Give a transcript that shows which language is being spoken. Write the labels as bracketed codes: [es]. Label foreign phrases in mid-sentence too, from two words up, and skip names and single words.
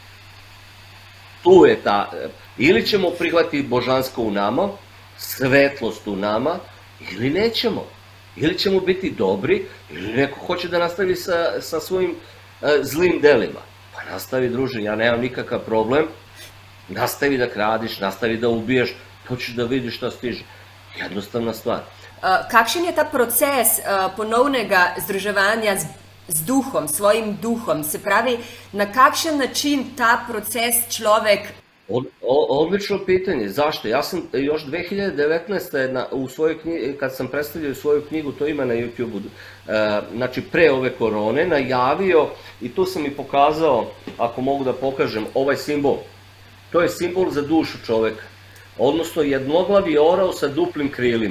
[sr] Tu je ta, ili ćemo prihvatiti božansko u nama, svetlost u nama, ili nećemo. Ili ćemo biti dobri, ili neko hoće da nastavi sa svojim zlim delima. Pa nastavi, druže, ja nemam nikakav problem, nastavi da kradiš, nastavi da ubiješ, hoćeš da vidiš šta stiže. Jednostavna stvar. [sl] Kakšen je ta proces ponovnega združevanja z duhom, svojim duhom? Se pravi, na kakšen način ta proces človek... [sr] Odlično pitanje. Zašto? Ja sam još 2019. u svojoj knjigi, kad sam predstavljao svoju knjigu, to ima na YouTube-u, znači pre ove korone, najavio, i tu sam i pokazao, ako mogu da pokažem, ovaj simbol. To je simbol za dušu čoveka, odnosno jednoglavi orao sa duplim krilima.